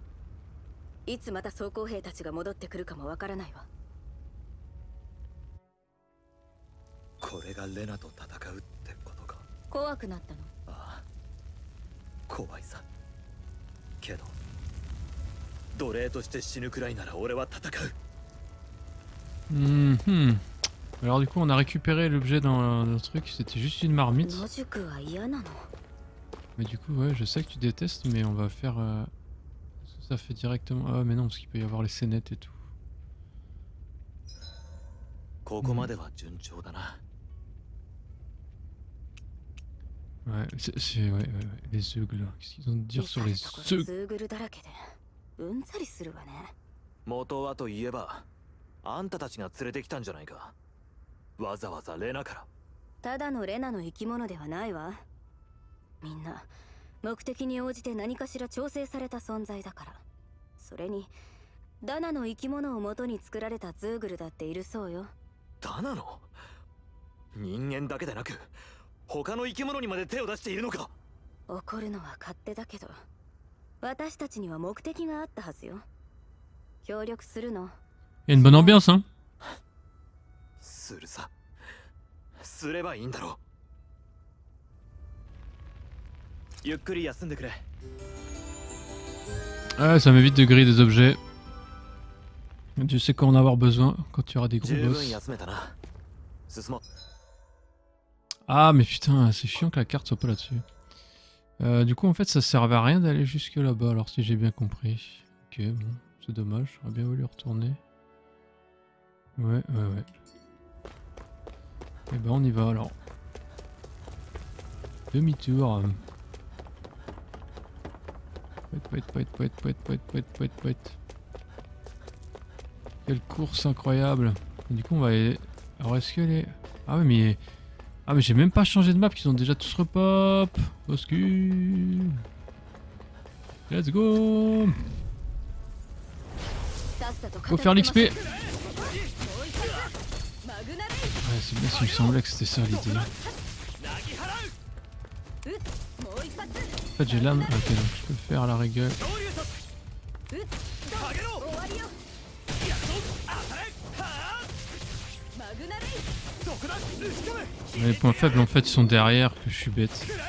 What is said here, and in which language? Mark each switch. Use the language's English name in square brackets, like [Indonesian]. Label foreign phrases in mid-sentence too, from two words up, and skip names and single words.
[Japanese] いつまた装甲兵たちが戻ってくるかもわからないわ。これがレナと戦うってことか怖くなったの？ああ怖いさけど奴隷として死ぬくらいなら俺は戦う [French] Alors du coup on a récupéré l'objet dans le truc, c'était juste une marmite. [Japanese] 野宿は嫌なの？ [French] Mais du coup ouais je sais que tu détestes mais on va faire... Ça fait directement... Ah mais non parce qu'il peut y avoir les scénettes et tout. [Japanese] ここまでは順調だな [French] Ouais, ouais, les zeugles. Qu'est-ce qu'ils ont à dire sur les [Japanese] ところ [French] zeugles? [Japanese] ズーグルだらけでうんざりするわね。元はといえばあんたたちが連れてきたんじゃないかわざわざレナからただのレナの生き物ではないわ。みんな目的に応じて何かしら調整された存在だから。それにダナの生き物を元に作られたズーグルだっているそうよ。ダナの人間だけでなく他の生き物にまで手を出しているのか怒るのは勝手だけど私たちには目的があったはずよ。協力するの？ [French] Il y a une bonne ambiance hein. [Japanese] するさすればいいんだろゆっくり休んでくれ。 [French] Ah, ça m'évite de griller des objets. Tu sais quand en avoir besoin quand tu auras des gros [Japanese] 十分 [French] boss. [Japanese] 休めたな。進もう。 [French] Ah mais putain, c'est chiant que la carte soit pas là-dessus. Du coup en fait ça servait à rien d'aller jusque là-bas alors si j'ai bien compris. Ok bon, c'est dommage, j'aurais bien voulu retourner. Ouais. Et ben on y va alors. Demi-tour. Wait. Quelle course incroyable. Et du coup on va aller... Alors est-ce qu'elle est... Ah ouais mais... Ah mais j'ai même pas changé de map, qu'ils ont déjà tous repop. Oscu. [English] Let's go. [French] Faut faire l'XP. Ouais c'est bien, il me semblait que c'était ça l'idée. En fait j'ai l'âme, ok donc je peux faire à la rigueur. Les points faibles en fait ils sont derrière, que je suis bête.